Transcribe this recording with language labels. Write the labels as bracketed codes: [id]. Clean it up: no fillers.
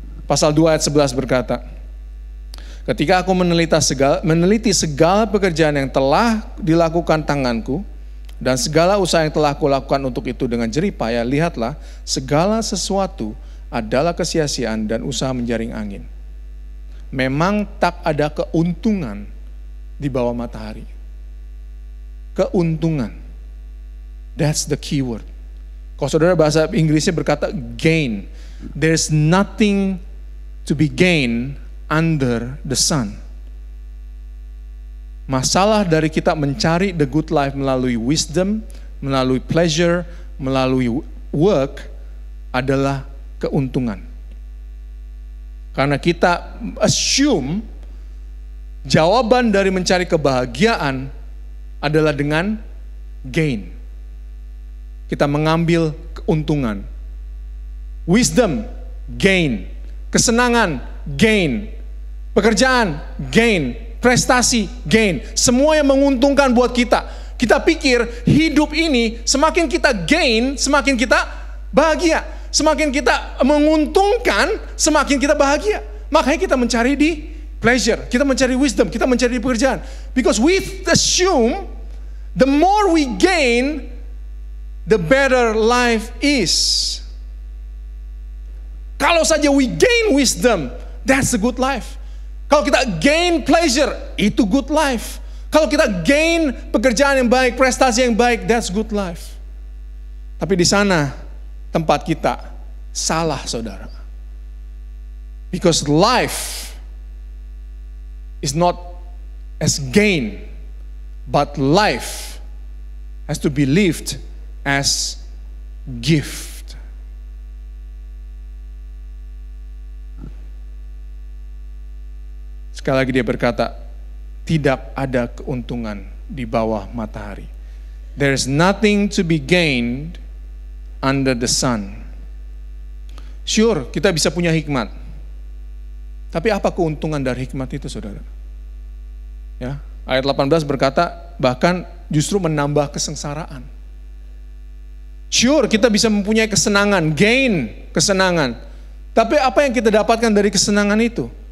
[id] Pasal 2 ayat 11 berkata, ketika aku meneliti segala pekerjaan yang telah dilakukan tanganku, dan segala usaha yang telah kulakukan untuk itu dengan jerih payah, lihatlah, segala sesuatu adalah kesia-siaan dan usaha menjaring angin. Memang tak ada keuntungan di bawah matahari. Keuntungan. [en] That's the key word. [id] Kalau saudara bahasa Inggrisnya berkata gain. [en] There's nothing to be gained under the sun. [id] Masalah dari kita mencari the good life melalui wisdom, melalui pleasure, melalui work adalah keuntungan. Karena kita assume jawaban dari mencari kebahagiaan adalah dengan gain. Kita mengambil keuntungan. Wisdom, gain. Kesenangan, gain. Pekerjaan, gain. Prestasi, gain. Semua yang menguntungkan buat kita. Kita pikir hidup ini semakin kita gain, semakin kita bahagia. Semakin kita menguntungkan, semakin kita bahagia. Makanya kita mencari di pleasure, kita mencari wisdom, kita mencari di pekerjaan. [en] Because we assume the more we gain, the better life is. [id] Kalau saja [en] we gain wisdom, that's a good life. [id] Kalau kita gain pleasure, itu good life. Kalau kita gain pekerjaan yang baik, prestasi yang baik, [en] that's good life. [id] Tapi di sana tempat kita salah, saudara. [en] Because life is not as gain, but life has to be lived as gift. [id] Sekali lagi dia berkata, tidak ada keuntungan di bawah matahari. [en] There is nothing to be gained under the sun. [id] Sure, kita bisa punya hikmat. Tapi apa keuntungan dari hikmat itu, saudara? Ya, ayat 18 berkata, bahkan justru menambah kesengsaraan. Sure, kita bisa mempunyai kesenangan, gain kesenangan. Tapi apa yang kita dapatkan dari kesenangan itu?